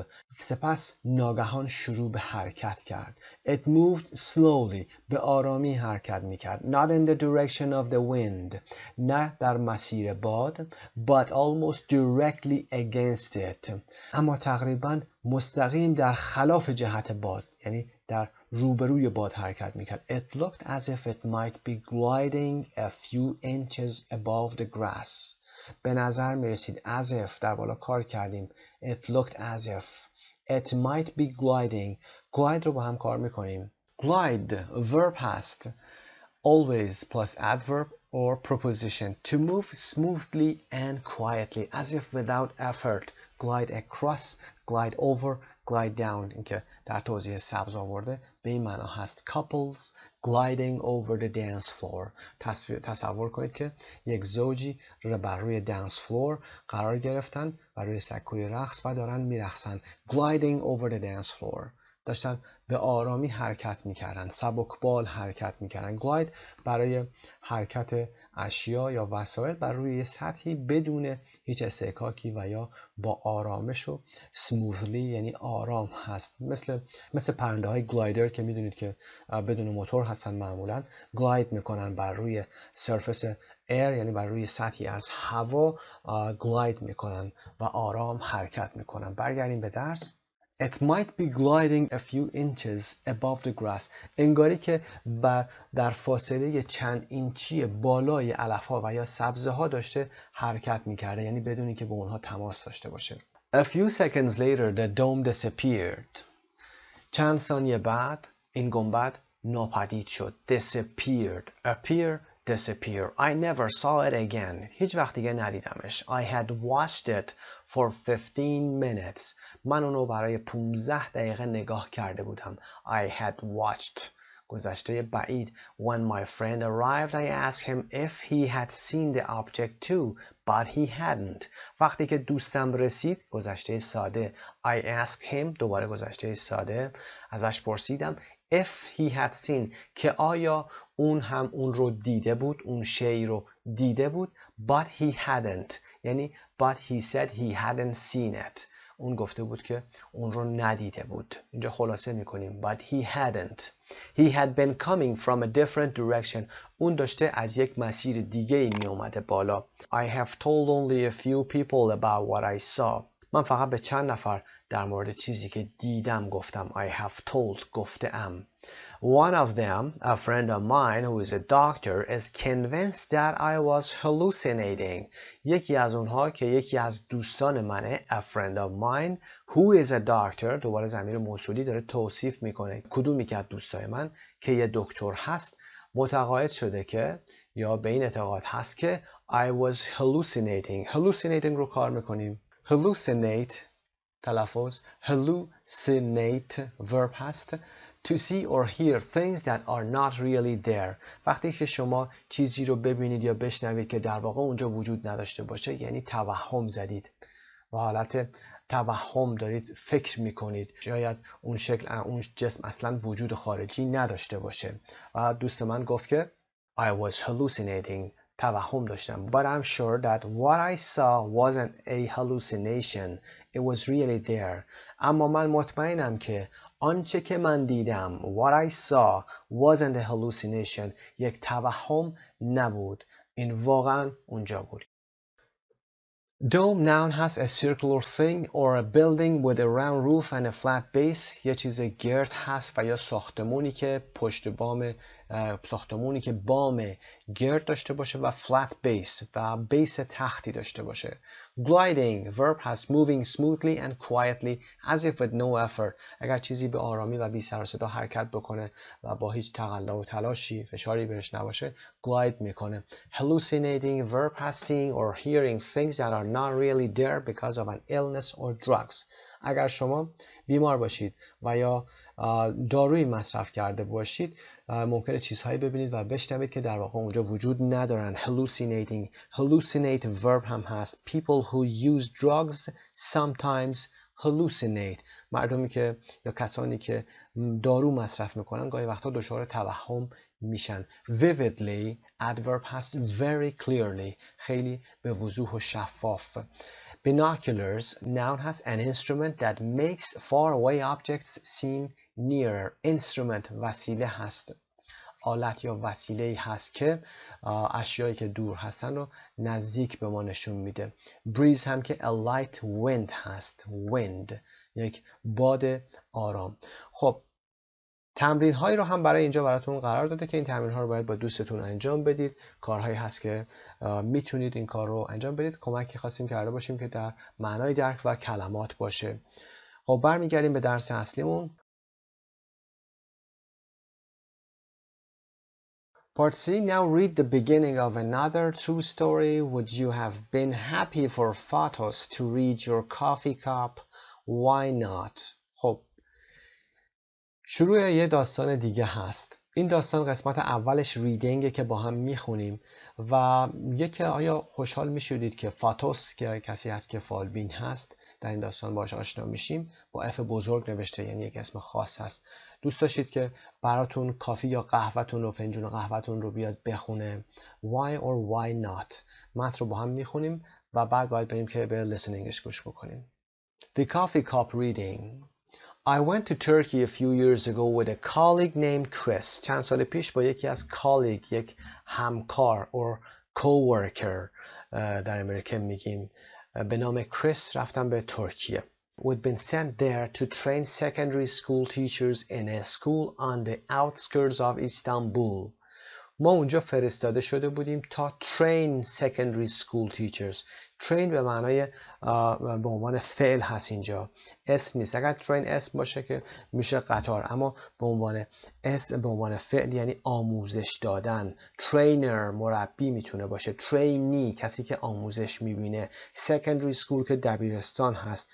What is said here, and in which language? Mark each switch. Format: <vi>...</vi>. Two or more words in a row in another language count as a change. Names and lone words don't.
<fa>سپس ناگهان شروع به حرکت کرد.</fa> <en>It moved slowly.</en> <fa>به آرامی حرکت میکرد.</fa> <en>Not in the direction of the wind.</en> <fa>نه در مسیر باد.</fa> <en>But almost directly against it.</en> <fa>اما تقریبا مستقیم در خلاف جهت باد. یعنی در روبروی باد حرکت میکرد.</fa> <en>It looked as if it might be gliding a few inches above the grass.</en> <fa>به نظر میرسید</fa> <en>as if</en> <fa>در بالا کار کردیم.</fa> <en>It looked as if it might be gliding.</en> <fa>glide رو با هم کار میکنیم.</fa> <en>glide verb</en> <fa>هست.</fa> <en>always plus adverb or preposition. to move smoothly and quietly as if without effort. glide across, glide over, glide down.</en> <fa>اینکه در توضیح سبز آورده به این معنا هست.</fa> <en>couples gliding over the dance floor.</en> <fa>تصور کنید که یک زوجی بر روی</fa> <en>dance floor</en> <fa>قرار گرفتن و روی سکوی رقص و دارن میرقصن.</fa> <en>gliding over the dance floor.</en> <fa>داشتن به آرامی حرکت میکردن. سبکبال حرکت میکردن. glide برای حرکت اشیا یا وسایل بر روی سطحی بدون هیچ استحکاکی و یا با آرامش و smoothly یعنی آرام هست. مثل پرنده های گلایدر که میدونید که بدون موتور هستن معمولا گلاید میکنن بر روی</fa> <en>surface air</en> <fa>یعنی بر روی سطحی از هوا گلاید میکنن و آرام حرکت میکنن. برگردیم به درس.</fa> <en>It might be gliding a few inches above the grass.</en> <fa>انگاری که در فاصله چند اینچی بالای علفها و یا سبزه ها داشته حرکت میکرده. یعنی بدونی که با اونها تماس داشته باشه.</fa> <en>A few seconds later the dome disappeared.</en> <fa>چند ثانیه بعد این گنبد ناپدید شد.</fa> <en>Disappeared. Appear. Disappear. I never saw it again.</en> <fa>هیچ وقت دیگه ندیدمش.</fa> <en>I had watched it for 15 minutes.</en> <fa>من اونو برای 15 دقیقه نگاه کرده بودم.</fa> <en>I had watched.</en> <fa>گذشته بعید.</fa> <en>When my friend arrived, I asked him if he had seen the object too, but he hadn't.</en> <fa>وقتی که دوستم رسید، گذشته ساده.</fa> <en>I asked him.</en> <fa>دوباره گذشته ساده. ازش پرسیدم</fa> <en>if he had seen</en> <fa>که آیا اون هم اون رو دیده بود، اون شی رو دیده بود.</fa> <en>but he hadn't یعنی but he said he hadn't seen it.</en> <fa>اون گفته بود که اون رو ندیده بود. اینجا خلاصه میکنیم</fa> <en>but he hadn't. He had been coming from a different direction.</en> <fa>اون داشته از یک مسیر دیگه می اومده بالا.</fa> <en>I have told only a few people about what I saw.</en> <fa>من فقط به چند نفر در مورد چیزی که دیدم گفتم.</fa> <en>I have told گفتم. One of them, a friend of mine who is a doctor, is convinced that I was hallucinating.</en> <fa>یکی از اونها که یکی از دوستان منه,</fa> <en>a friend of mine who is a doctor,</en> <fa>دوباره ضمیر موصولی داره توصیف میکنه کدومی که از دوستای من که یه دکتر هست متقاعد شده که یا به این اعتقاد هست که</fa> <en>I was hallucinating.</en> <fa>hallucinating رو کار میکنیم. hallucinate تلفظ</fa> <en>hallucinate verb</en> <fa>هست.</fa> <en>To see or hear things that are not really there.</en> <fa>وقتی که شما چیزی رو ببینید یا بشنوید که در واقع اونجا وجود نداشته باشه یعنی توهم زدید. و حالت توهم دارید فکر میکنید. شاید اون شکل اون جسم اصلا وجود خارجی نداشته باشه. و دوست من گفت که</fa> <en>I was hallucinating.</en> <fa>توهم داشتم.</fa> <en>But I'm sure that what I saw wasn't a hallucination. It was really there.</en> <fa>اما من مطمئنم که آنچه که من دیدم</fa> <en>what I saw wasn't a hallucination.</en> <fa>یک توهم نبود. این واقعا اونجا بود.</fa> <en>Dome noun has a circular thing or a building with a round roof and a flat base.</en> <fa>یه چیز گرد هست و یا ساختمونی که ساختمونی که بام گرد داشته باشه و</fa> <en>flat base</en> <fa>و بیس تختی داشته باشه.</fa> <en>Gliding verb has moving smoothly and quietly as if with no effort.</en> <fa>اگر چیزی به آرامی و بی سر و صدا حرکت بکنه و با هیچ تقلا و تلاشی فشاری بهش نباشه glide میکنه.</fa> <en>Hallucinating verb has seeing or hearing things that are not really there because of an illness or drugs.</en> <fa>اگر شما بیمار باشید و یا دارویی مصرف کرده باشید ممکنه چیزهایی ببینید و بشنوید که در واقع اونجا وجود ندارن.</fa> <en>Hallucinating. Hallucinate verb</en> <fa>هم هست.</fa> <en>People who use drugs sometimes hallucinate.</en> <fa>مردمی که یا کسانی که دارو مصرف میکنن گاهی وقتا دچار توهم میشن.</fa> <en>Vividly adverb هست very clearly.</en> <fa>خیلی به وضوح و شفاف.</fa> <en>Binoculars noun هست an instrument that makes far away objects seem nearer.</en> <fa>Instrument وسیله هست، آلت یا وسیله‌ای هست که اشیایی که دور هستن رو نزدیک به ما نشون میده. breeze هم که</fa> <en>a light wind</en> <fa>هست، wind یک باد آرام. خب تمرین هایی رو هم برای اینجا براتون قرار داده که این تمرین ها رو باید با دوستتون انجام بدید. کارهایی هست که میتونید این کار رو انجام بدید. کمکی خواستیم کرده باشیم که در معنای درک و کلمات باشه. خب برمیگردیم به درس اصلیمون.</fa> <en>Part C. Now read the beginning of another true story. Would you have been happy for photos to read your coffee cup? Why not?</en> <fa>خب شروع یه داستان دیگه هست. این داستان قسمت اولش ریدینگه که با هم میخونیم و یکی آیا خوشحال میشودید که فاتوس که کسی هست که فالبین هست در این داستان باهاش آشنا میشیم، با اف بزرگ نوشته، یعنی یک اسم خاص هست. دوست داشتید که براتون کافی یا قهوه‌تون رو، فنجون قهوه‌تون رو بیاد بخونه.</fa> <en>Why or why not؟</en> <fa>متن رو با هم میخونیم و بعد باید بریم که به listeningش گوش بکنیم.</fa> <en>The coffee cup reading. I went to Turkey a few years ago with a colleague named Chris.</en> <fa>چند سال پیش با یکی از colleague، یک همکار</fa> <en>or coworker</en> <fa>در امریکن میگیم، به نام کریس رفتم به ترکیه.</fa> <en>We'd been sent there to train secondary school teachers in a school on the outskirts of Istanbul.</en> <fa>ما اونجا فرستاده شده بودیم تا</fa> <en>train secondary school teachers.</en> <fa>train به معنای به عنوان فعل هست اینجا، اسم نیست. اگر train اسم باشه که میشه قطار، اما به عنوان اسم، به عنوان فعل یعنی آموزش دادن. trainer مربی میتونه باشه، trainee کسی که آموزش میبینه،</fa> <en>secondary school</en> <fa>که دبیرستان هست.</fa>